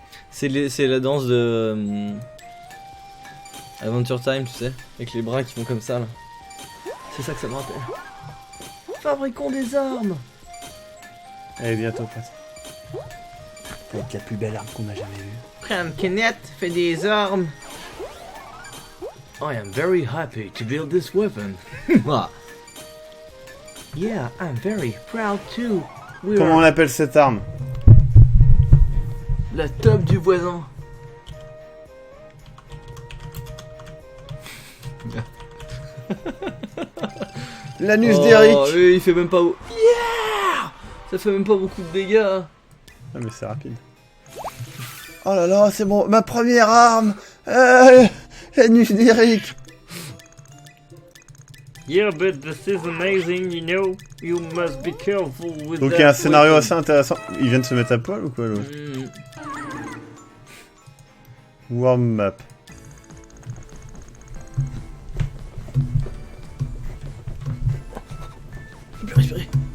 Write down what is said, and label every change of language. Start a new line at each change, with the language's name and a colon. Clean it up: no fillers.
French: C'est la danse de Adventure Time, tu sais, avec les bras qui font comme ça là. C'est ça que ça me rappelle. Fabriquons des armes. Allez, bientôt, prête. Ça va être la plus belle arme qu'on a jamais vue. Prends une canette, fais des armes.
English: I am very happy to build this weapon. Yeah, I'm very proud too.
French: Comment on appelle cette arme? La top du voisin. L'anus d'Eric. Mais il fait même pas... Yeah. Ça fait même pas beaucoup de dégâts. Ah mais c'est rapide. Oh là là, c'est bon, ma première arme. L'anus d'Eric.
English: Yeah, but this is amazing, you know. You must be careful with
French: Donc il y a un scénario assez intéressant. Il vient de se mettre à poil ou quoi l'autre? Warm map. Je peux respirer.